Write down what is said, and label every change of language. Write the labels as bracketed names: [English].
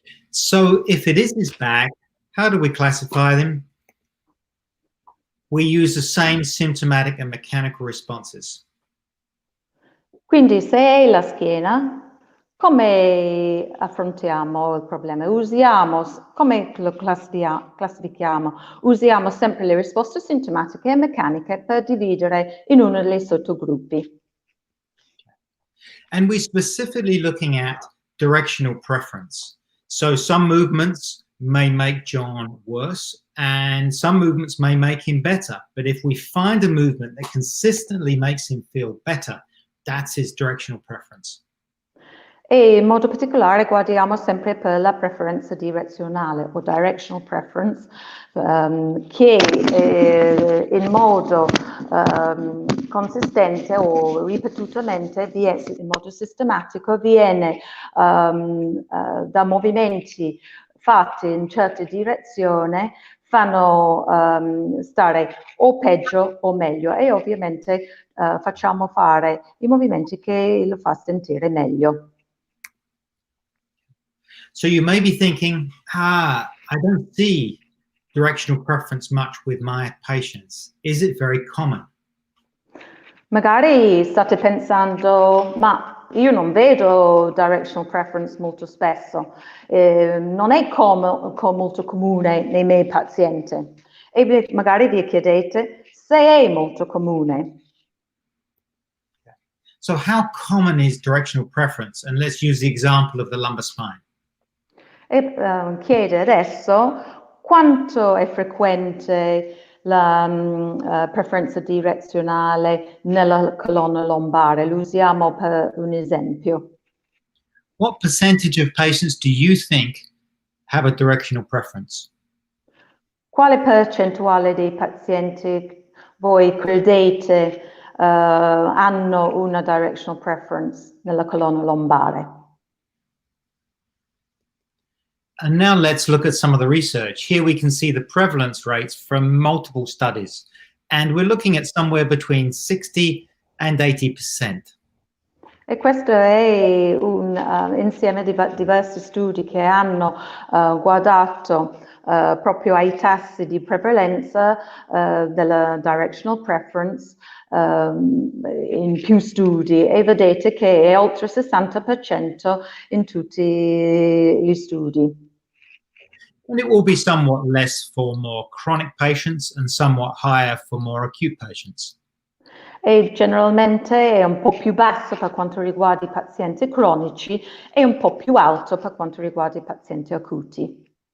[English] So if it is his back, how do we classify them? We use the same symptomatic and mechanical responses. [Italian] Quindi se è la schiena, come affrontiamo il problema? Come lo classifichiamo? Usiamo sempre le risposte sintomatiche e meccaniche per dividere in uno dei sottogruppi. [English] And we're specifically looking at directional preference. So some movements may make John worse and some movements may make him better. But if we find a movement that consistently makes him feel better, that's his directional preference. [Italian] E in modo particolare guardiamo sempre per la preferenza direzionale o directional preference, che in modo consistente o ripetutamente, in modo sistematico, viene da movimenti fatti in certe direzioni, fanno stare o peggio o meglio, e ovviamente facciamo fare i movimenti che lo fa sentire meglio. [English] So you may be thinking, I don't see directional preference much with my patients. Is it very common? [Italian] Magari state pensando, ma io non vedo directional preference molto spesso, non è molto comune nei miei pazienti. E magari vi chiedete se è molto comune. [English] So how common is directional preference? And let's use the example of the lumbar spine. [Italian] E chiede adesso quanto è frequente la preferenza direzionale nella colonna lombare. Lo usiamo per un esempio. [English] What percentage of patients do you think have a directional preference? [Italian] Quale percentuale dei pazienti voi credete hanno una directional preference nella colonna lombare? [English] And now let's look at some of the research. Here we can see the prevalence rates from multiple studies. And we're looking at somewhere between 60 and 80%. [Italian] E questo è un insieme di diversi studi che hanno guardato proprio ai tassi di prevalenza della directional preference in più studi, e vedete che è oltre il 60% in tutti gli studi. [English] And it will be somewhat less for more chronic patients and somewhat higher for more acute patients. [Italian] E generalmente è un po' più basso per quanto riguarda i pazienti cronici e un po' più alto per quanto riguarda i pazienti acuti.